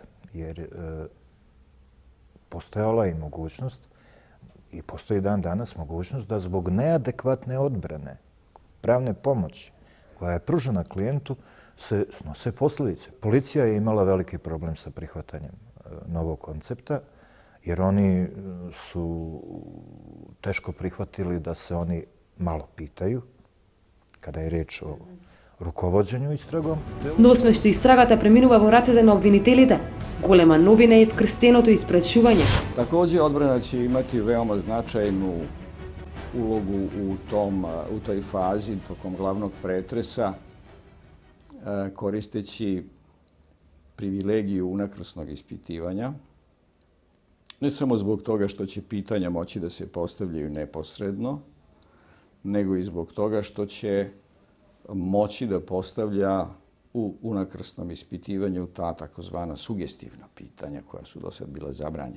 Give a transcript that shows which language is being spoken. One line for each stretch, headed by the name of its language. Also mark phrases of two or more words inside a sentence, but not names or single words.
Bosnian: Jer postojala je mogućnost i postoji dan danas mogućnost da zbog neadekvatne odbrane, pravne pomoći koja je pružena klijentu, se snose posljedice. Policija je imala veliki problem sa prihvatanjem novog koncepta, jer oni su teško prihvatili da se oni malo pitaju kada je riječ o руковоđenju истрагом.
Macedonian: Но освен што истрагата преминува во рацете на обвинителите, голема новина е вкрстеното испречување.
Bosnian: Također, odbrana će imati veoma značajnu ulogu u toj fazi tokom glavnog pretresa, koristeći privilegiju unakrsnog ispitivanja, ne samo zbog toga što će pitanja moći da se postavljaju neposredno, nego i zbog toga što će moći da postavlja u unakrsnom ispitivanju ta takozvana sugestivna pitanja koja su do sad bila zabranjena.